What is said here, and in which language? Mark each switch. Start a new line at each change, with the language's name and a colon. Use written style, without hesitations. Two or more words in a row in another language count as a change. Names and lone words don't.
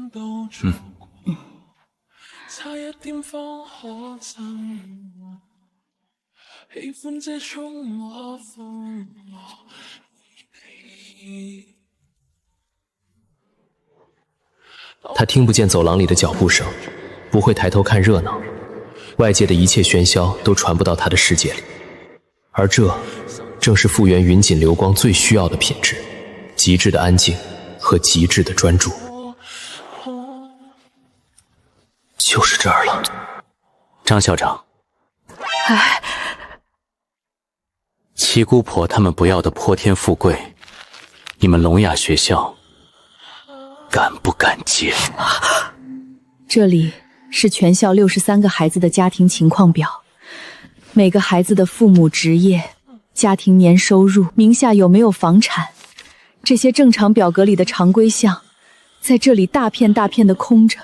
Chinese: 他听不見走廊裡的腳步聲，不會抬頭看熱鬧，外界的一切喧囂都傳不到他的世界裡，而這正是復原雲錦流光最需要的品質：極致的安靜和極致的專注。就是這兒了。張校長，七姑婆他們不要的潑天富貴，你們聾啞學校敢不敢接？這裡是全校63個孩子的家庭情況表，每個孩子的父母職業、家庭年收入、名下有沒有房產，這些正常表格裡的常規項，在這裡大片大片的空着。